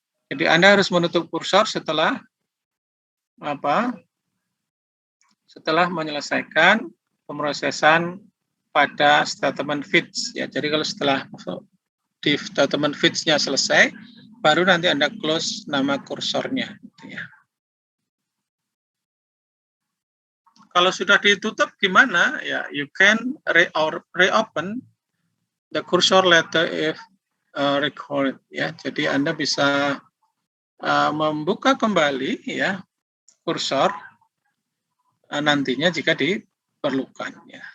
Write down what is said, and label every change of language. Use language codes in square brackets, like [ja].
[id] Jadi Anda harus menutup kursor setelah setelah menyelesaikan pemrosesan pada statement fetch ya. Jadi kalau setelah di statement fetch-nya selesai, baru nanti Anda close nama kursornya gitu ya. Kalau sudah ditutup gimana? [en] Ya, you can reopen the cursor later if required ya. [id] Jadi Anda bisa membuka kembali ya kursor nantinya jika diperlukan ya.